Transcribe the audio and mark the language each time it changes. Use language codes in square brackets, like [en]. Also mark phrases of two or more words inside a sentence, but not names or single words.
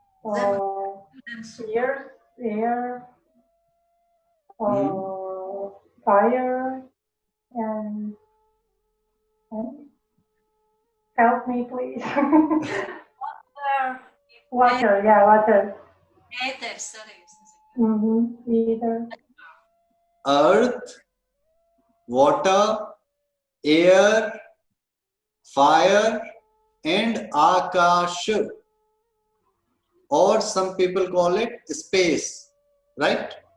[en] Ears, air, fire and help me, please. Water, yeah, water. [lv] Ēters arī, es nezinu. [en] Either. Earth, water, air, fire, and Akash. Or some people call it space, right?